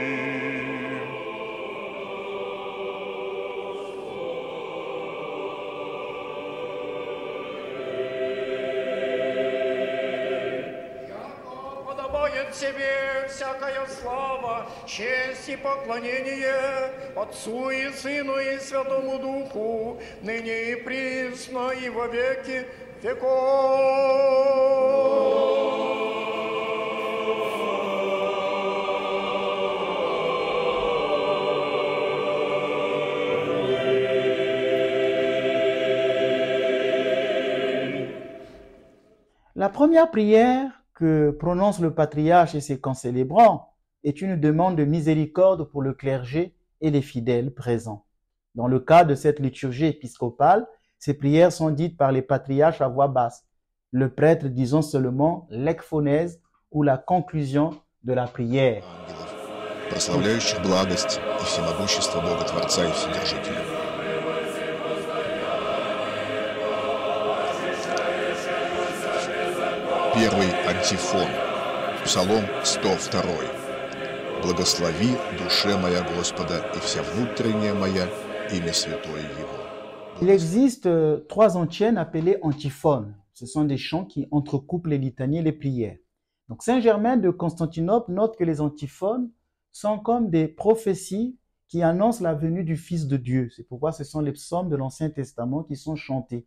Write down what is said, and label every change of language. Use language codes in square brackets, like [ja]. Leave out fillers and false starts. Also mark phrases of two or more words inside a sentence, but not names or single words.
[cu] Яко подобает себе всякая слава, честь и поклонение Отцу и Сыну и Святому Духу, ныне и присно и во веки веков. [fr] La première prière que prononce le patriarche et ses concélébrants est une demande de miséricorde pour le clergé et les fidèles présents. Dans le cas de cette liturgie épiscopale, ces prières sont dites par les patriarches à voix basse, le prêtre disant seulement l'ekphonèse ou la conclusion de la prière. [ru] Ангелов, прославляющих благость и всемогущество Бога Творца и Вседержителя. Первый антифон, Псалом 102. [cu] «Благослови, душе моя Господа, и вся внутренняя моя, имя святое Его». [fr] Il existe trois antiennes appelées antiphones. Ce sont des chants qui entrecoupent les litanies et les prières. Donc Saint Germain de Constantinople note que les antiphones sont comme des prophéties qui annoncent la venue du Fils de Dieu. C'est pourquoi ce sont les psaumes de l'Ancien Testament qui sont chantés.